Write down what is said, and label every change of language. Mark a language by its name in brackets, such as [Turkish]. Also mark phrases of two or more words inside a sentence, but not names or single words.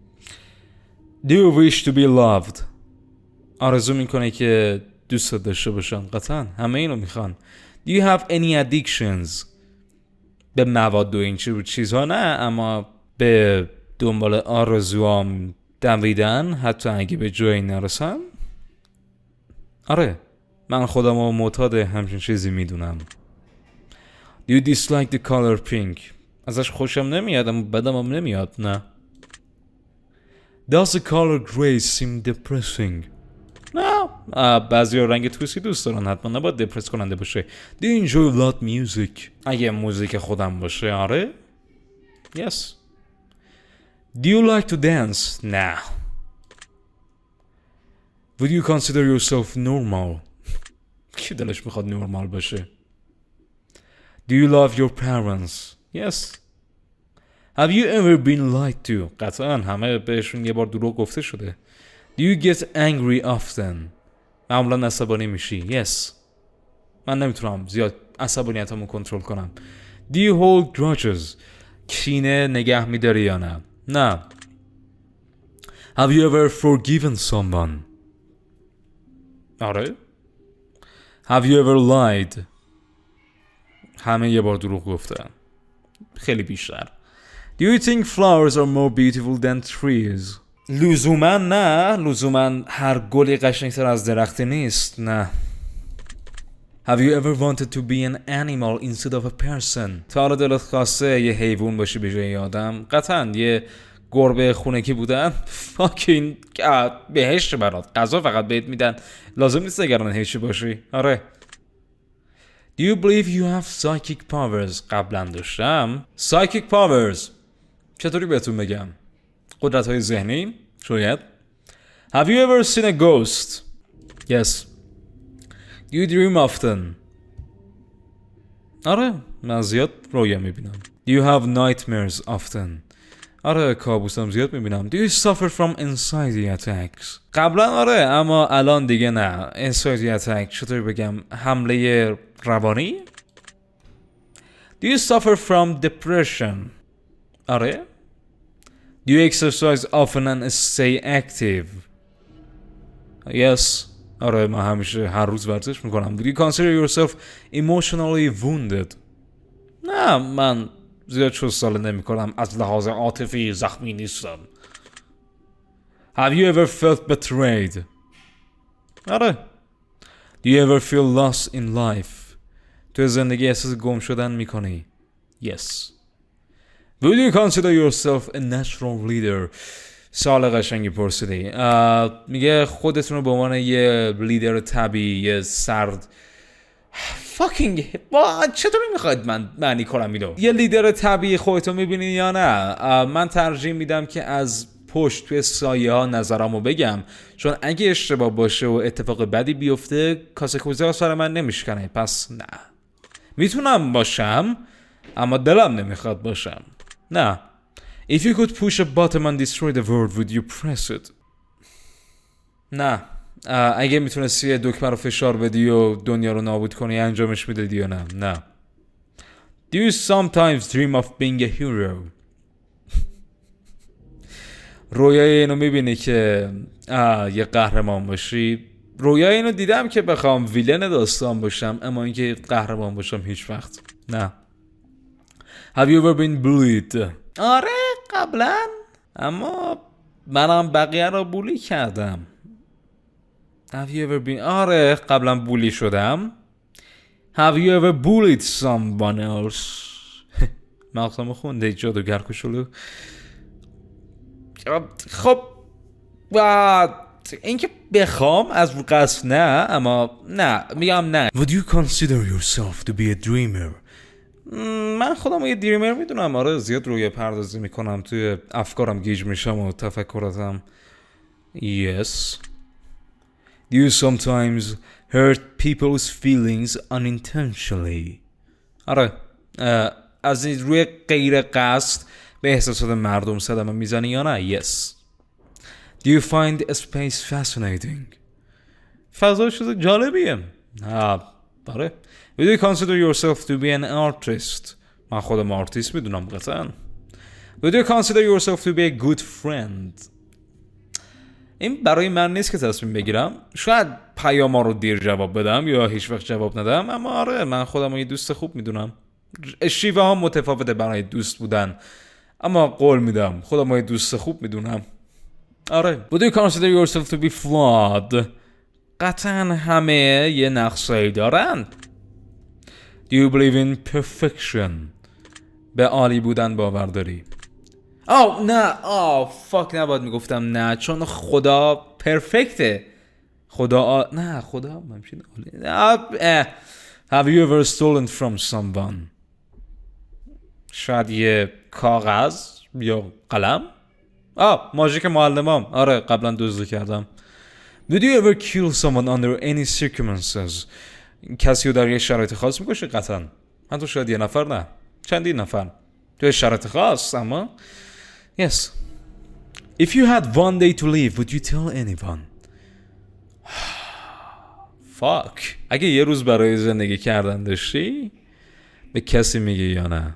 [English] Do you wish to be loved؟ [Persian] آرزو میکنه که دوست داشته باشن. قطعا همه اینو میخوان. [English] Do you have any addictions؟ [Persian] به مواد و این چیزها نه اما به دنبال آرزوام دویدن حتی اگه به جایی نرسم. آره من خودم رو معتاد همچین چیزی میدونم. [English] Do you dislike the color pink؟ [Persian] ازش خوشم نمیاد اما بدم هم نمیاد. نه. [English] Does the color gray seem depressing؟ [Persian] نه بعضی ها رنگ توسی دوست دارن حتما نباید دپرس کننده باشه. [English] Do you enjoy loud music؟ [Persian] اگه موزیک خودم باشه آره. [English] Yes. Do you like to dance؟ نه. Would you consider yourself normal؟ [Persian] کی دلش میخواد نورمال باشه؟ [English] Do you love your parents? Yes. Have you ever been lied to? [Persian] قطعا همه بهشون یه بار دروغ گفته شده. [English] Do you get angry often? [Persian] معمولا عصبانی میشی. Yes. من نمیتونم زیاد عصبانیتمو کنترل کنم. [English] Do you hold grudges? [Persian] کینه نگه میداری یا نه؟ نه. [English] Have you ever forgiven someone? آره. Have you ever lied? [Persian] همه یه بار دروغ گفتن. خیلی بیشتر. [English] Do you think flowers are more beautiful than trees? [Persian] لزوما نه. لزوما هر گلی قشنگتر از درختی نیست. نه. [English] Have you ever wanted to be an animal instead of a person? [Persian] تا حالا دلت خواسته یه حیوان باشی به جای آدم؟ قطعا یه گربه خونگی بودن فاکین بهشت برات. غذا فقط بهت میدن. لازم نیست نگران هیچی باشی. آره. [English] Do you believe you have psychic powers? [Persian] قبلا داشتم. [English] Psychic powers [Persian] چطوری بهتون بگم؟ قدرت های ذهنی؟ شاید. [English] Have you ever seen a ghost? Yes. Do you dream often? [Persian] آره من زیاد رویا میبینم. [English] Do you have nightmares often? [Persian] آره کابوسم زیاد میبینم. [English] Do you suffer from anxiety attacks? [Persian] قبلا آره اما الان دیگه نه. [English] Anxiety attack [Persian] چطوری بگم؟ حمله روانی؟ [English] Do you suffer from depression? [Persian] آره. [English] Do you exercise often and stay active? Yes. [Persian] آره من همیشه هر روز ورزش میکنم. [English] Do you consider yourself emotionally wounded? [Persian] نه من زیاد چوستاله نمی کنم. از لحاظ عاطفی زخمی نیستم. [English] Have you ever felt betrayed? [Persian] آره. [English] Do you ever feel lost in life? [Persian] تو زندگی احساس گم شدن میکنی؟ [English] Yes. Would you consider yourself a natural leader? [Persian] سوال قشنگی پرسیدی. میگه خودتون رو به عنوان یه لیدر طبیعی، یه سرد فاکینگ چطوری میخواید من معنی کنم اینو؟ یه لیدر طبیعی خودتو میبینی یا نه؟ من ترجیح میدم که از پشت توی سایه ها نظرامو بگم، چون اگه اشتباه باشه و اتفاق بدی بیفته کاسه کوزه ها سر من نمیشکنه. پس نه. میتونم باشم اما دلم نمیخواد باشم. نه. [English] If you could push a button and destroy the world, would you press it? [Persian] نه. اگه میتونستی دکمه رو فشار بدی و دنیا رو نابود کنی انجامش میدادی یا نه؟ نه. [English] Do you sometimes dream of being a hero? [Persian] رویای اینو میبینی که یه قهرمان باشی؟ رویای اینو دیدم که بخوام ویلن داستان باشم، اما اینکه قهرمان باشم هیچ وقت. نه. [English] Have you ever been bullied? [Persian] آره قبلا، اما منم بقیه رو بولی کردم. [English] Have you ever been... [Persian] آره قبلا بولی شدم. [English] Have you ever bullied someone else? [Persian] مغزمو خونده جادوگر کوچولو. خب اینکه بخوام از رو قصد نه، اما نه میگم نه. [English] Would you consider yourself to be a dreamer? [Persian] من خودم یه دریمر میدونم. آره زیاد روی پردازی میکنم، توی افکارم گیج میشم و تفکراتم. [English] Yes. Do you sometimes hurt people's feelings unintentionally? [Persian] آره از این روی غیر قصد به احساسات مردم صدمه میزنی یا نه؟ [English] Yes. Do you find a space fascinating? [Persian] فضا چیز جالبیه. آره. [English] Would you consider yourself to be an artist? [Persian] من خودم آرتیست میدونم قطعا. [English] Would you consider yourself to be a good friend? [Persian] این برای من نیست که تصمیم بگیرم. شاید پیاما رو دیر جواب بدم یا هیچ وقت جواب ندم، اما آره من خودم یه دوست خوب میدونم. شیوه ها متفاوته برای دوست بودن، اما قول میدم خودم یه دوست خوب میدونم. آره. [English] Would you consider yourself to be flawed? [Persian] قطعا همه یه نقصایی دارن. [English] Do you believe in perfection? [Persian] به عالی بودن باور داری؟ نه فاک نباید میگفتم نه، چون خدا پرفکته. خدا نه خدا همچین عالی. [English] Have you ever stolen from someone? [Persian] شاید یه کاغذ یا قلم؟ ماژیک معلمام. آره قبلا دزدی کردم. [English] Did you ever kill someone under any circumstances? [Persian] کسی رو در یه شرایط خاص میکشه قطعا. حتی شاید یه نفر نه چندین نفر توی شرایط خاص. اما yes. [English] If you had one day to live, would you tell anyone? Fuck. [Persian] اگه یه روز برای زندگی کردن داشتی به کسی میگی یا نه؟